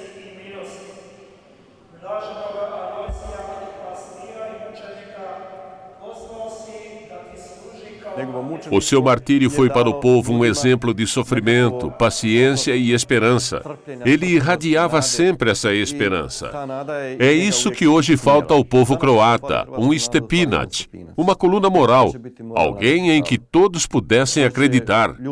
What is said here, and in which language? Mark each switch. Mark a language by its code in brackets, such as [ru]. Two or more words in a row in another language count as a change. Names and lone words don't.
[hr] i milosti, blaženoga Alojzija, pastira i mučenika, pozvao si da ti služi kao... [pt] O seu martírio foi para o povo um exemplo de sofrimento, paciência e esperança. Ele irradiava sempre essa esperança. É isso que hoje falta ao povo croata, um Stepinac, uma coluna moral, alguém em que todos pudessem acreditar.